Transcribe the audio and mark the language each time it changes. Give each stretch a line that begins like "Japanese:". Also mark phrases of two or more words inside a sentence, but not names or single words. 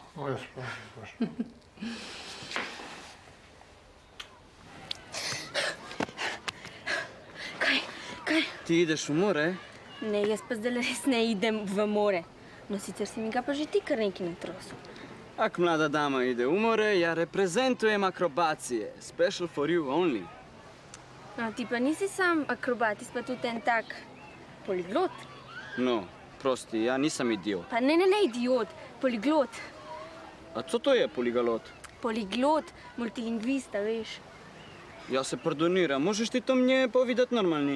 Slovenian: Kaj?
Croatian: Ti ideš v more?
Slovenian: ne, jaz pa zdaj res ne idem v more. No, sicer si mi ga pa že ti kar nekaj natrosil.
Croatian: Ak mlada dama ide v more, ja reprezentujem akrobacije.
English: Special for you only.
Slovenian: No, ti pa nisi sam akrobat, ti si pa tudi en tak poliglot.
Croatian: No, prosti, ja nisam idiot.
Slovenian: Pa ne, idiot, poliglot.
Croatian: A co to je poligalot?
Slovenian: Poliglot, multilingvista, veš.
Croatian: Ja se pardoniram, možeš ti to mnje povedati normalni?